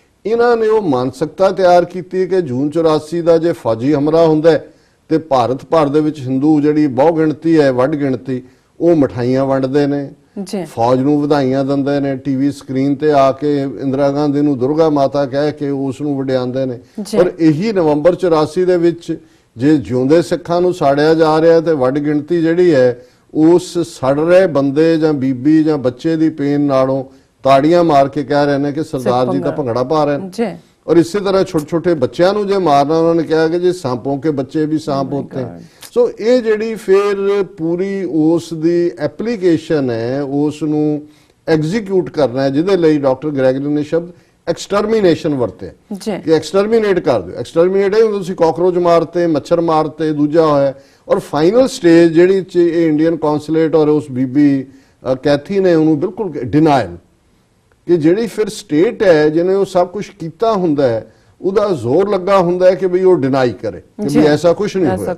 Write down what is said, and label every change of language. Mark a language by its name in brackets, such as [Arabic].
[Punjabi] ਇਹਨਾਂ ਨੇ ਉਹ ਮਾਨਸਿਕਤਾ ਤਿਆਰ ਕੀਤੀ ਕਿ ਜੂਨ 84 ਦਾ ਜੇ ਫੌਜੀ ਹਮਲਾ ਹੁੰਦਾ ਤੇ ਭਾਰਤ ਭਰ ਦੇ ਵਿੱਚ ਹਿੰਦੂ ਜਿਹੜੀ ਬਹੁ ਗਿਣਤੀ ਹੈ, ਵੱਡ ਗਿਣਤੀ, ਉਹ ਮਠਾਈਆਂ ਵੰਡਦੇ ਨੇ, ਫੌਜ ਨੂੰ ਵਧਾਈਆਂ ਦਿੰਦੇ ਨੇ, ਟੀਵੀ ਸਕਰੀਨ ਤੇ ਆ ਕੇ ਇੰਦਰਾ ਗਾਂਧੀ ਨੂੰ ਦੁਰਗਾ ਮਾਤਾ ਕਹਿ ਕੇ ਉਸ ਨੂੰ ਵਡਿਆਉਂਦੇ ਨੇ। ਪਰ ਇਹੀ ਨਵੰਬਰ 84 ਦੇ ਵਿੱਚ ਜੇ ਜਿਉਂਦੇ ਸਿੱਖਾਂ ਨੂੰ ਸਾੜਿਆ ਜਾ ਰਿਹਾ ਤੇ ਵੱਡ ਗਿਣਤੀ ਜਿਹੜੀ ਹੈ ਉਸ ਸੜ ਰਹੇ ਬੰਦੇ ਜਾਂ ਬੀਬੀ ਜਾਂ ਬੱਚੇ ਦੀ ਪੇਨ ਨਾਲੋਂ ਤਾੜੀਆਂ ਮਾਰ ਕੇ ਕਹਿ ਰਹੇ ਨੇ ਕਿ ਸਰਦਾਰ ਜੀ ਤਾਂ ਭੰਗੜਾ ਪਾ ਰਹੇ ਨੇ। [Hindi] और इसी तरह छोटे छोटे बच्चों [Punjabi] ਨੂੰ ਜੇ ਮਾਰਨਾ ਉਹਨਾਂ ਨੇ ਕਿਹਾ ਕਿ ਜੀ [Hindi] सांपों के बच्चे भी सांप होते हैं। [Punjabi] सो ਇਹ ਜਿਹੜੀ ਫਿਰ ਪੂਰੀ ਉਸ ਦੀ ਐਪਲੀਕੇਸ਼ਨ ਹੈ ਉਸ ਨੂੰ ਐਗਜ਼ੀਕਿਊਟ ਕਰਨਾ ਹੈ ਜਿਹਦੇ ਲਈ ਡਾਕਟਰ ਗ੍ਰੈਗਰੀ ਨੇ ਸ਼ਬਦ ਐਕਸਟਰਮੀਨੇਸ਼ਨ ਵਰਤੇ ਕਿ ਐਕਸਟਰਮੀਨੇਟ ਕਰ ਦਿਓ। ਐਕਸਟਰਮੀਨੇਟ ਹੈ ਤੁਸੀਂ ਕਾਕਰੋਚ ਮਾਰਤੇ, ਮੱਛਰ ਮਾਰਤੇ, ਦੂਜਾ ਹੋਇਆ ਔਰ ਫਾਈਨਲ ਸਟੇਜ ਜਿਹੜੀ ਚ ਇਹ ਇੰਡੀਅਨ ਕੌਂਸੂਲੇਟ ਔਰ ਉਸ ਬੀਬੀ ਕੈਥੀ ਨੇ ਉਹਨੂੰ ਬਿਲਕੁਲ ਡਿਨਾਇਲ ਕਿ ਜਿਹੜੀ ਫਿਰ ਸਟੇਟ ਹੈ ਜਿਹਨੇ ਉਹ ਸਭ ਕੁਝ ਕੀਤਾ ਹੁੰਦਾ ਹੈ ਉਹਦਾ ਜ਼ੋਰ ਲੱਗਾ ਹੁੰਦਾ ਹੈ ਕਿ ਬਈ ਉਹ ਡਿਨਾਈ ਕਰੇ ਕਿ ਵੀ ਐਸਾ ਕੁਝ ਨਹੀਂ ਹੋਇਆ।